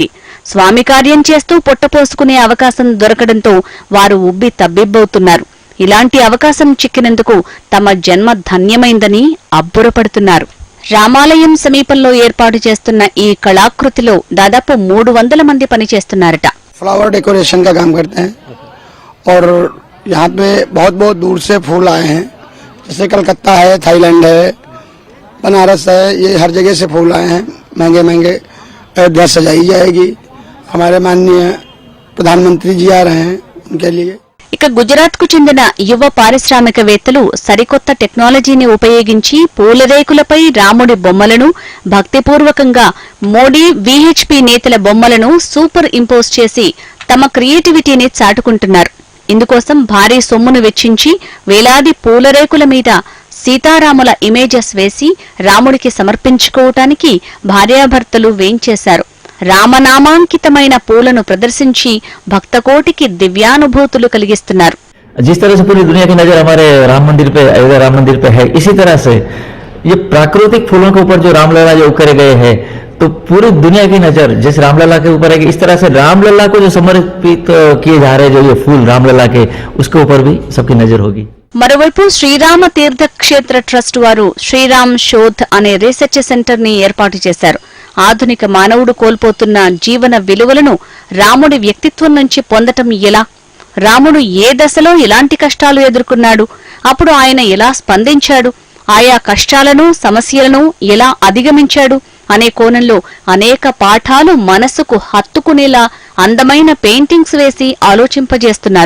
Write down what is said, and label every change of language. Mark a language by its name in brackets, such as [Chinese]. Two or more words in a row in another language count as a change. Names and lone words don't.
[Telugu] స్వామి కార్యం చేస్తూ పొట్టపోసుకునే అవకాశం దొరకడంతో వారు ఉబ్బి తబ్బిబ్బవుతున్నారు. ఇలాంటి అవకాశం చిక్కినందుకు తమ జన్మ ధన్యమైందని అబ్బురపడుతున్నారు. రామాలయం సమీపంలో ఏర్పాటు చేస్తున్న ఈ కళాకృతిలో దాదాపు 300 మంది పనిచేస్తున్నారట. [English] flower decoration [Hindi] का काम करते हैं और यहाँ पे बहुत दूर से फूल आए हैं, जैसे कलकत्ता है, थाईलैंड है, बनारस है, ये हर जगह से फूल आए हैं, महंगे महंगे। अयोध्या सजाई जाएगी, हमारे माननीय प्रधानमंत्री जी आ रहे हैं उनके लिए। [Telugu] ఇక గుజరాత్ కు చెందిన యువ పారిశ్రామికవేత్తలు సరికొత్త టెక్నాలజీని ఉపయోగించి పూలరేకులపై రాముడి బొమ్మలను భక్తిపూర్వకంగా మోడీ వీహెచ్పీ నేతల బొమ్మలను [English] super impose [Telugu] చేసి తమ క్రియేటివిటీని చాటుకుంటున్నారు. ఇందుకోసం భారీ సొమ్మును వెచ్చించి వేలాది పూలరేకుల మీద సీతారాముల ఇమేజెస్ వేసి రాముడికి సమర్పించుకోవటానికి భార్యాభర్తలు వేంచేశారు. రామనామాంకితమైన పూలను ప్రదర్శించి భక్తకోటికి దివ్యానుభూతులు కలిగిస్తున్నారు. [Hindi] जिस तरह से पूरी दुनिया की नजर हमारे राम मंदिर पे, अयोध्या राम मंदिर पे है, इसी तरह से ये प्राकृतिक फूलों के ऊपर जो रामलला जो उकरे गए हैं, तो पूरी दुनिया की नजर जिस रामलला के ऊपर है, इस तरह से रामलला को जो समर्पित किए जा रहे हैं, जो ये फूल रामलला के, उसके ऊपर भी सबकी नजर होगी. [Telugu] మరోవైపు శ్రీరామ తీర్థక్షేత్ర ట్రస్ట్ వారు శ్రీరామ్ శోధ్ అనే [English] research centre [Telugu] ని ఏర్పాటు చేశారు. ఆధునిక మానవుడు కోల్పోతున్న జీవన విలువలను రాముడి వ్యక్తిత్వం నుంచి పొందటం ఎలా, రాముడు ఏ దశలో ఎలాంటి కష్టాలు ఎదుర్కొన్నాడు, అప్పుడు ఆయన ఎలా స్పందించాడు, ఆయా కష్టాలను సమస్యలను ఎలా అధిగమించాడు అనే కోణంలో అనేక పాఠాలు మనసుకు హత్తుకునేలా అందమైన పెయింటింగ్స్ వేసి ఆలోచింపజేస్తున్నారు.